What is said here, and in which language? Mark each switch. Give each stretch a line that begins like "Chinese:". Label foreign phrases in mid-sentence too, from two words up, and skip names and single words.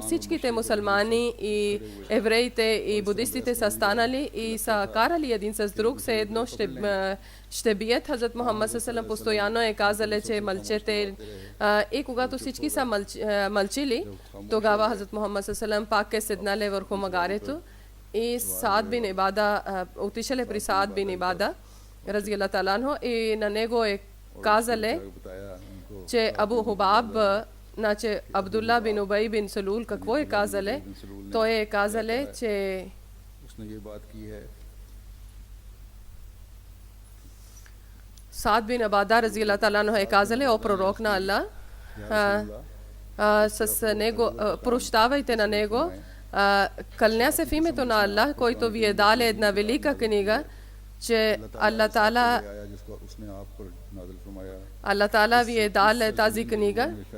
Bulgarian: Всичките мусулмани и евреите и будистите са станали и са карали един с друг, все едно ще бият. Хазрат Мухаммад салам постоянно е казали, че мълчете. И когато всички са мълчили, тогава Хазрат Мухаммад салам пак е седнале върху магарето. И Саад бин Ибада отишеле при Саад бин Ибада
Arabic: رضي الله تعالى عنه,
Bulgarian: и на него е казале, че Абу Хубаб, значи Абдулла бин Убай бин Салул, какво е казале? Той е казале, че Саад бин Ибада
Arabic: رضي الله تعالى عنه
Bulgarian: е казале: о пророк на Аллах, с него прощавайте на него. Кълня се в името на Аллах, който ви е дал една велика книга, че Аллах Таала ви е дал тази книга.